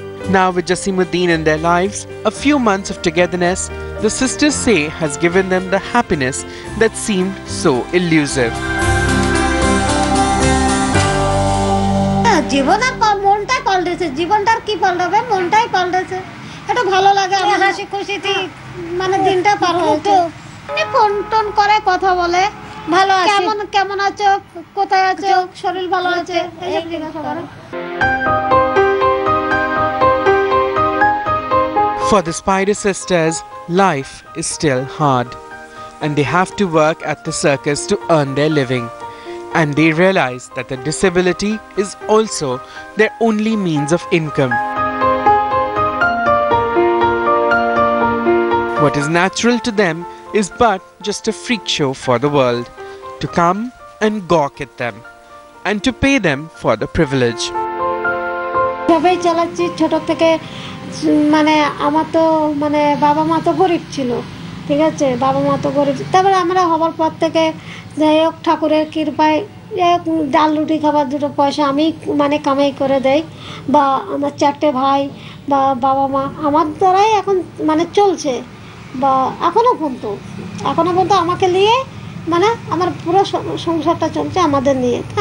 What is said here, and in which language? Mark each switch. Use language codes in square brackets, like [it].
[en] Now with Jasimuddin in their lives, a few months of togetherness, the sisters say has given them the happiness that seemed so elusive. [bn] জীবনের মনটাই পাল্টেছে, জীবনটার কি পাল্টাবে, মনটাই পাল্টেছে। এটা ভালো লাগে, আমি হাসি খুশিতে মানে দিনটা পার হতো। ফোন টোন করে কথা বলে, ভালো আছে, কেমন আছো, কোথায় আছো, শরীর ভালো আছে, এইসব জিজ্ঞাসা করে। [en] For the Spider sisters, life is still hard, and they have to work at the circus to earn their living. And they realize that the disability is also their only means of income. What is natural to them is but just a freak show for the world, to come and gawk at them, and to pay them for the privilege. [bn] সবাই চালাচ্ছি ছোট থেকে, মানে আমার তো মানে বাবা মা তো গরিব ছিল, ঠিক আছে, বাবা মা তো গরিব। তারপরে আমরা হবার পর থেকে যাই হোক ঠাকুরের কৃপায় ডাল রুটি খাবার 2 পয়সা আমি মানে কামাই করে দেই, বা আমার 4টে ভাই বা বাবা মা আমার দ্বারাই এখন মানে চলছে, বা এখনও পর্যন্ত আমাকে নিয়ে মানে আমার পুরো সংসারটা চলছে আমাদের নিয়ে।